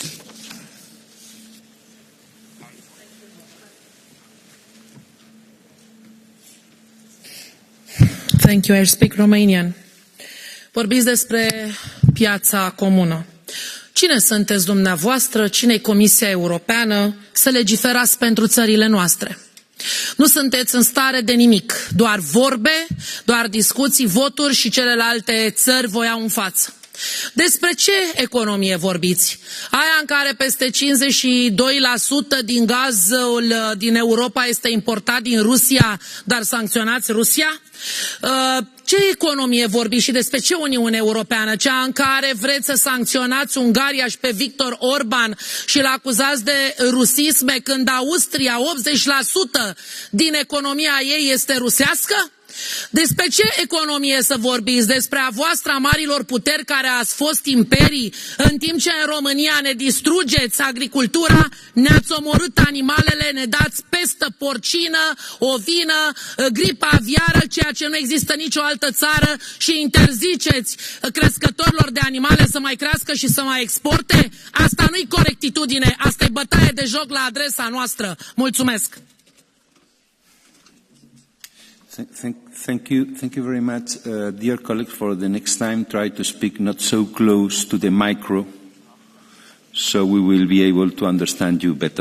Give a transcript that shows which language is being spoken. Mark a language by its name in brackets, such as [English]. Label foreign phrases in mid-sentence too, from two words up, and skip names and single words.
[English] Thank you. I speak Romanian. [Romanian] Vorbiți despre piața comună. Cine sunteți dumneavoastră, cine-i Comisia Europeană să legiferați pentru țările noastre? Nu sunteți în stare de nimic, doar vorbe, doar discuții, voturi și celelalte țări vă iau în față. Despre ce economie vorbiți? Aia în care peste 52% din gazul din Europa este importat din Rusia, dar sancționați Rusia? Ce economie vorbiți și despre ce Uniune Europeană? Cea în care vreți să sancționați Ungaria și pe Viktor Orban și îl acuzați de rusisme când Austria 80% din economia ei este rusească? Despre ce economie să vorbiți? Despre a voastră, a marilor puteri care ați fost imperii, în timp ce în România ne distrugeți agricultura, ne-ați omorât animalele, ne dați pestă porcină, ovină, gripă aviară, ceea ce nu există nicio altă țară, și interziceți crescătorilor de animale să mai crească și să mai exporte? Asta nu-i corectitudine, asta e bătaie de joc la adresa noastră. Mulțumesc! [English] Thank you very much. Dear colleagues, for the next time, try to speak not so close to the micro, so we will be able to understand you better.